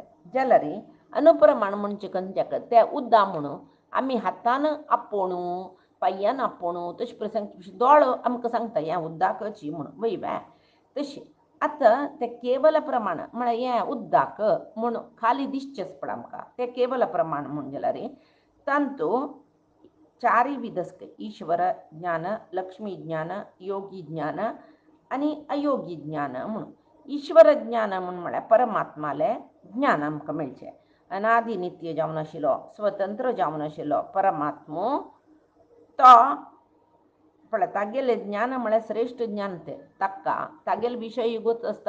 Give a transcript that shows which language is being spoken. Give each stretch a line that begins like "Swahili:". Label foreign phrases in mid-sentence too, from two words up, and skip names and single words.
Konkani: जाल्यार अनुप्रमाण म्हणजे खंयच्याक ते उद्दा म्हणून आमी हातान आपोवणू पांयान आपोवणू तशें प्रसंग दोळो आमकां सांगता हें उद्दाकची म्हणून वय तशी. आतां ते केवल प्रमाण म्हळ्यार हें उद्दाक म्हूण खाली दिसचेंच पड आमकां ते केवल प्रमाण म्हूण जाल्यार तांतू चारय विध आसता. ईश्वर ज्ञान लक्ष्मी ज्ञान योगी ज्ञान आनी अयोगी ज्ञान म्हणून. ईश्वर ज्ञान म्हूण म्हळ्यार परमात्माले ज्ञान आमकां मेळचें. अनादि नित्य जावन आशिल्लो स्वतंत्र जावन आशिल्लो परमात्मो तो पळय तागेलें ज्ञान म्हळ्यार श्रेश्ठ ज्ञान तें ताका तागेले विशय गोत आसता.